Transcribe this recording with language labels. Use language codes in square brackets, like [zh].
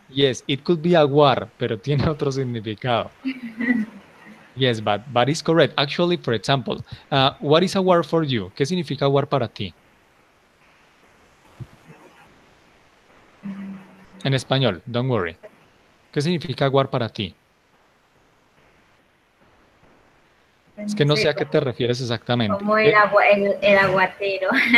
[en] Yes, it could be aguar, [es] pero tiene otro significado. [en] Yes, but it's correct. Actually, for example, what is aguar for you? [es] ¿Qué significa aguar para ti? En español, [en] don't worry. [es] ¿Qué significa aguar para ti? Es que No no sé sé, a qué te refieres exactamente. como el aguatero.